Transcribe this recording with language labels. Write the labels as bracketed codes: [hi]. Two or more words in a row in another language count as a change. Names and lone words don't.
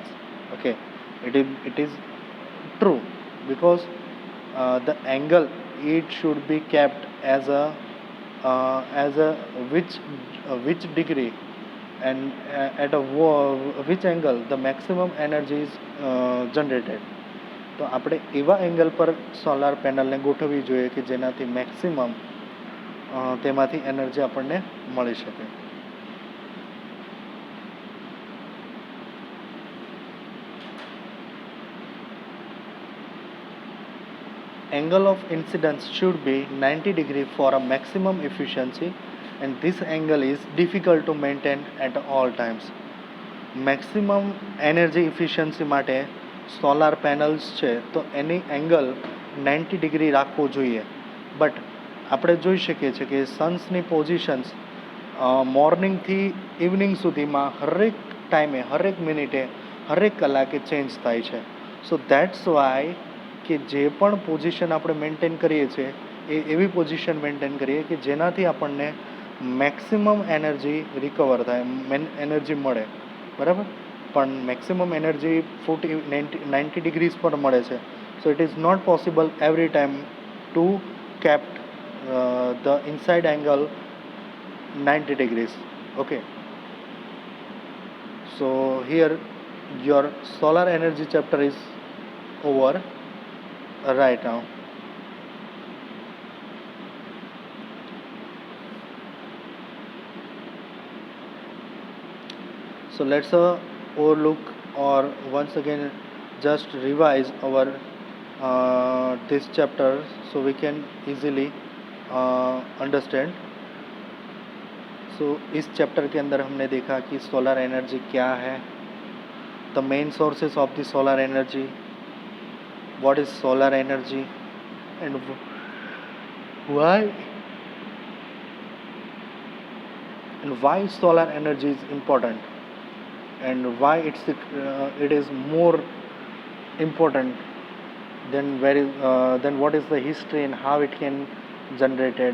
[en] Okay, it is true, because the angle it should be kept as a which degree and at which angle the maximum energy is generated. [gu] તો આપણે એવા એંગલ પર સોલાર પેનલને ગોઠવવી જોઈએ કે જેનાથી મેક્સિમમ તેમાંથી એનર્જી આપણને મળી શકે. [en] Angle of incidence should be 90 degree for a maximum efficiency, and this angle is difficult to maintain at all times. Maximum energy efficiency [gu] માટે સોલાર પેનલ્સ છે તો એની એંગલ 90 ડિગ્રી રાખવો જોઈએ, બટ આપણે જોઈ શકીએ છીએ કે સન્સની પોઝિશન્સ મોર્નિંગથી ઇવનિંગ સુધીમાં હરેક ટાઈમે, હરેક મિનિટે, હરેક કલાકે ચેન્જ થાય છે. [en] So that's why [gu] કે જે પણ પોઝિશન આપણે મેન્ટેન કરીએ છીએ એ એવી પોઝિશન મેન્ટેન કરીએ કે જેનાથી આપણને [en] maximum energy recover [gu] થાય, એનર્જી મળે, બરાબર. પણ [en] maximum energy [gu] 90 ડિગ્રીઝ પર મળે છે. [en] So it is not possible every time to kept the inside angle 90 degrees. Okay, so here your solar energy chapter is over right now. So let's overlook or once again just revise our this chapter so we can easily अंडरस्टैंड. [hi] सो इस चैप्टर के अंदर हमने देखा कि सोलर एनर्जी क्या है, [en] the main sources of the solar energy, what is solar energy and why solar energy is important and why it is more important then what is the history and how it can generated.